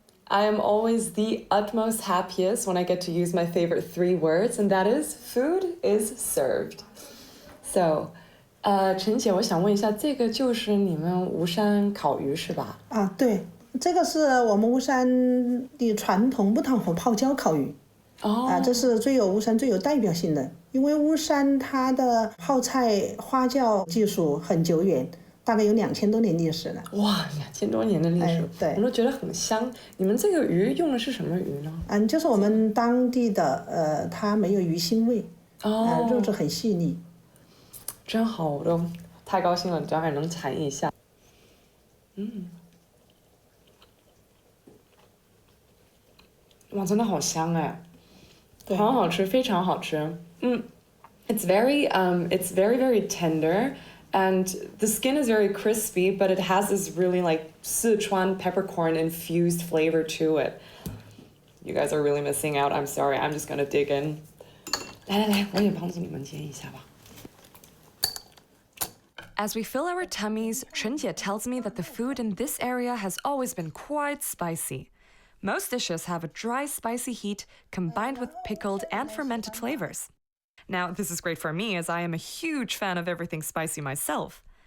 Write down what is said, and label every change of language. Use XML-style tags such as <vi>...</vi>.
<en>I am always the utmost happiest when I get to use my favorite 3 words, and that is food is served. So,</en> <zh>陈姐，我想问一下，这个就是你们吴山烤鱼是吧？啊，对，这个是我们巫山的传统木炭火泡椒烤鱼。这是巫山最有代表性的，因为巫山它的泡菜花椒技术很久远。大概有2000多年历史了。哇，2000多年的历史，对，我都觉得很香。你们这个鱼用的是什么鱼呢？就是我们当地的，它没有鱼腥味，肉质很细腻。真好，我都太高兴了，待会能尝一下。哇，真的好香哎，好好吃，非常好吃。</zh> <en>It's very very tender. And the skin is very crispy, but it has this really like Sichuan peppercorn infused flavor to it. You guys are really missing out. I'm sorry. I'm just gonna dig in.</en> <zh>来，我也帮助你们煎一下吧。</zh> <en>As we fill our tummies, Chenjie tells me that the food in this area has always been quite spicy. Most dishes have a dry, spicy heat combined with pickled and fermented flavors. Now, this is great for me as I am a huge fan of everything spicy myself.</en>